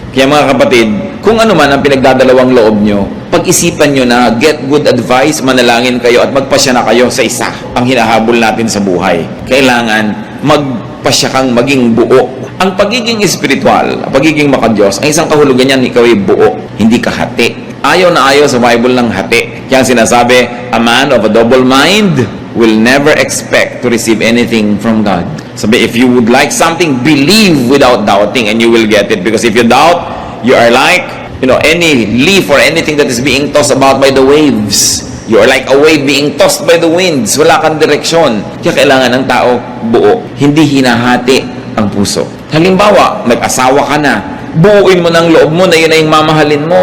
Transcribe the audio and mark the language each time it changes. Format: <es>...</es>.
<tl>Kaya mga kapatid, kung ano man ang pinagdadalawang loob nyo, pag-isipan nyo na</tl> <en>get good advice,</en> <tl>manalangin kayo at magpasya na kayo sa isa ang hinahabol natin sa buhay. Kailangan magpasya kang maging buo. Ang pagiging espiritual, ang pagiging makadiyos, ang isang kahulugan yan, ikaw ay buo, hindi ka hati. Ayaw na ayaw sa Bible ng hati. Kaya sinasabi,</tl> <en>a man of a double mind will never expect to receive anything from God. Sabi, if you would like something, believe without doubting and you will get it. Because if you doubt, you are like, any leaf or anything that is being tossed about by the waves. You are like a wave being tossed by the winds.</en> <tl>Wala kang direksyon. Kaya kailangan ng tao buo. Hindi hinahati ang puso. Halimbawa, nag-asawa ka na. Buuin mo ng loob mo na yun ay yung mamahalin mo.</tl>